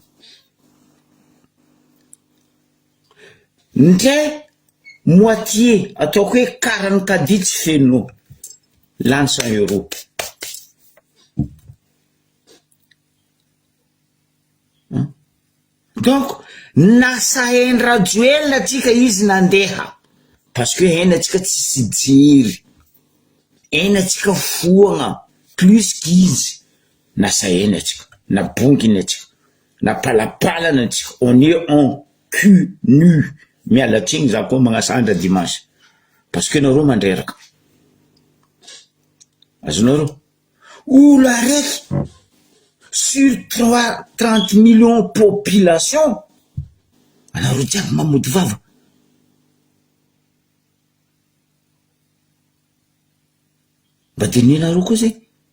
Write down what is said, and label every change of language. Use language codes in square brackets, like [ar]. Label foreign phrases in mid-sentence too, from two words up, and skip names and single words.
[mg] Ndre moitié ataoko hoe 40 kadi tsy feno. Lany 100 euros. Donc nasahainy Rajoelina atsika izy nandeha. [fr] Parce que [mg] hainy atsika tsisy jiry. Hainy atsika foagna. Plus qu'izy. Nasahainy atsika. Nabonginy atsika. Napalapalana atsika. [fr] On est en cul nu. [mg] miala tsiny za koa magnasandra dimanche [fr] parce que [mg] nareo mandreraka azonareo olo araiky [fr] sur 30 millions population [mg] anareo jiaby mamody vava mba dininareo koa zay